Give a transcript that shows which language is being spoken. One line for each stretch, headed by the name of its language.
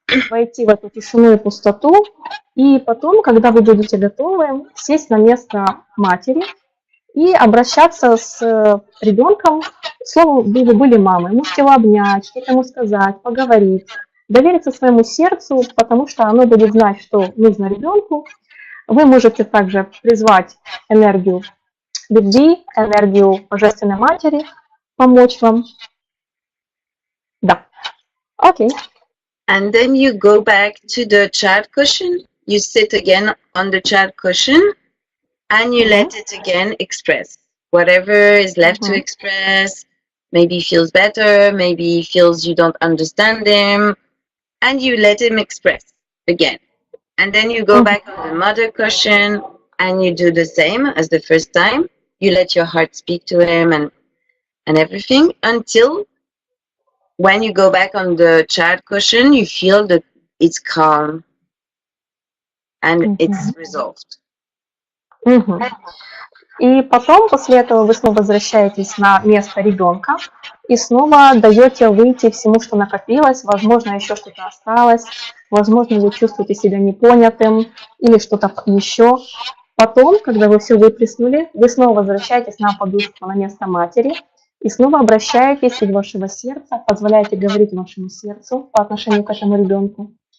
Russian: войти в эту тишину и пустоту, и потом, когда вы будете готовы, сесть на место матери и обращаться с ребенком, словом, вы были мамой, можете его обнять, что-то ему сказать, поговорить, довериться своему сердцу, потому что оно будет знать, что нужно ребенку. Вы можете также призвать энергию любви, энергию Божественной Матери, помочь вам. Да. Окей.
English: And then you go back to the child cushion. You sit again on the child cushion, and you let it again express whatever is left to express. Maybe he feels better, maybe he feels you don't understand him, and you let him express again. And then you go back on the mother cushion, and you do the same as the first time. You let your heart speak to him and everything until when you go back on the child cushion, you feel that it's calm and it's resolved.
Russian: И потом, после этого, вы снова возвращаетесь на место ребенка и снова даете выйти всему, что накопилось. Возможно, еще что-то осталось. Возможно, вы чувствуете себя непонятым или что-то еще. Потом, когда вы все выплеснули, вы снова возвращаетесь на подушку, на место матери и снова обращаетесь из вашего сердца, позволяете говорить вашему сердцу по отношению к этому ребенку.